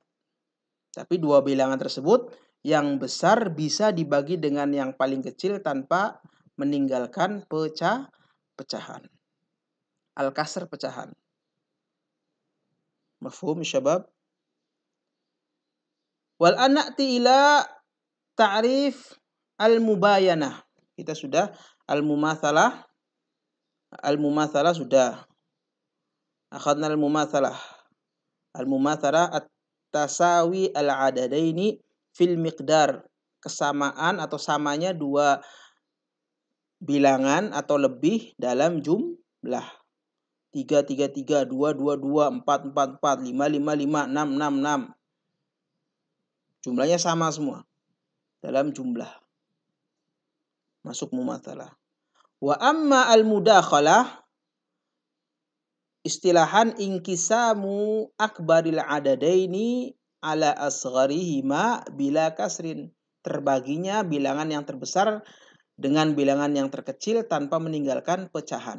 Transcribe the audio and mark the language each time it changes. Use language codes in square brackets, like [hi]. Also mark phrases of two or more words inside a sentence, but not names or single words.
[id] Tapi dua bilangan tersebut yang besar bisa dibagi dengan yang paling kecil tanpa meninggalkan pecahan. Al-kasr, pecahan. [ar] مفهوم شباب? والآن إلى تعريف المباينة. [id] Kita sudah al-mumatsalah. Al-mumatsalah sudah. [ar] أخذنا المماثلة. المماثلة التساوي العددين في المقدار. [id] Kesamaan atau samanya dua bilangan atau lebih dalam jumlah. 3, 3, 3, 2, 2, 2, 4, 4, 4, 5, 5, 5, 6, 6, 6. Jumlahnya sama semua dalam jumlah. Masuk mumatsalah. [ar] وأما المداخلة اصطلاحا أكبر العددين على أصغرهما بلا كسر. [id] terbaginya bilangan yang terbesar dengan bilangan yang terkecil tanpa meninggalkan pecahan.